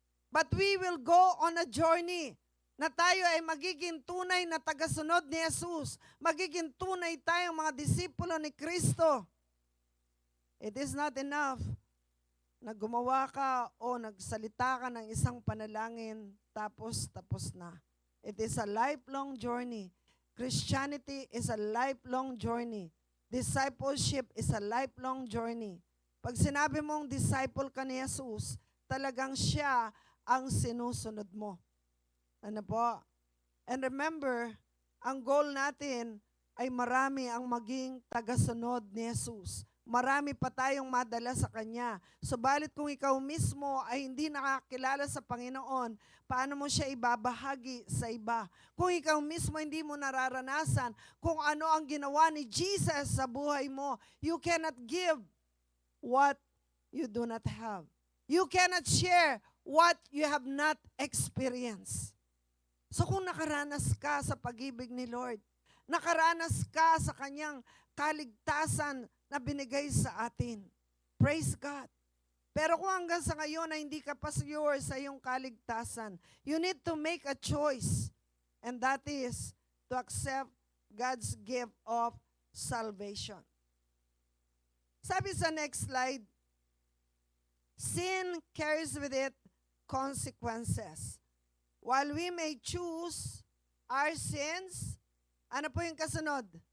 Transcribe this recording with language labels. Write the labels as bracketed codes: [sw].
[en] But we will go on a journey [tl] na tayo ay magiging tunay na tagasunod ni Jesus. Magiging tunay tayong mga disipulo ni Kristo. [en] It is not enough [tl] na gumawa ka o nagsalita ka ng isang panalangin, tapos na. [en] It is a lifelong journey. Christianity is a lifelong journey. Discipleship is a lifelong journey. [tl] Pag sinabi mong disciple ka ni Jesus, talagang siya ang sinusunod mo. Ano po? [en] And remember, [tl] ang goal natin ay marami ang maging tagasunod ni Jesus. Marami pa tayong madala sa Kanya. Subalit kung ikaw mismo ay hindi nakakilala sa Panginoon, paano mo siya ibabahagi sa iba? Kung ikaw mismo hindi mo nararanasan kung ano ang ginawa ni Jesus sa buhay mo, [en] you cannot give what you do not have. You cannot share what you have not experienced. [tl] So kung nakaranas ka sa pag-ibig ni Lord, nakaranas ka sa Kanyang kaligtasan na binigay sa atin, [en] praise God. [tl] Pero kung hanggang sa ngayon na hindi ka pa sure sa iyong kaligtasan, [en] you need to make a choice. And that is to accept God's gift of salvation. [tl] Sabi sa [en] next slide, sin carries with it consequences. While we may choose our sins, [tl] ano po yung kasunod?